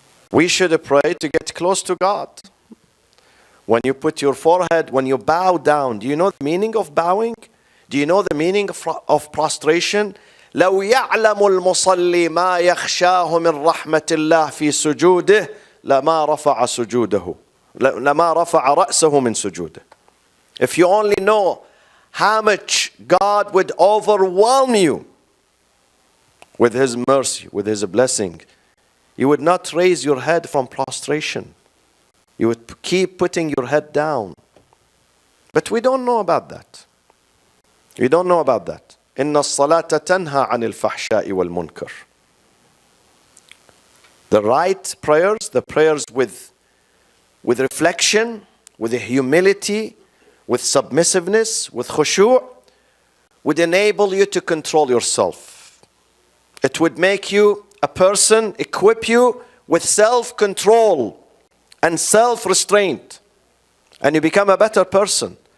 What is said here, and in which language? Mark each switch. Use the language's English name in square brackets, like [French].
[English] We should pray to get close to God. When you put your forehead, when you bow down, do you know the meaning of bowing? Do you know the meaning of prostration? [Arabic] لو يعلم المصلي ما يخشاه من رحمة الله في سجوده لما رفع سجوده لما رفع رأسه من سجوده. [English] If you only know how much God would overwhelm you with His mercy, with His blessing, you would not raise your head from prostration. You would keep putting your head down. But we don't know about that. We don't know about that. [Arabic] إن الصلاة تنهى عن الفحشاء والمنكر. [English] The right prayers, the prayers with reflection, with humility, with submissiveness, with khushu', would enable you to control yourself. It would make you a person, equip you with self-control and self-restraint, and you become a better person.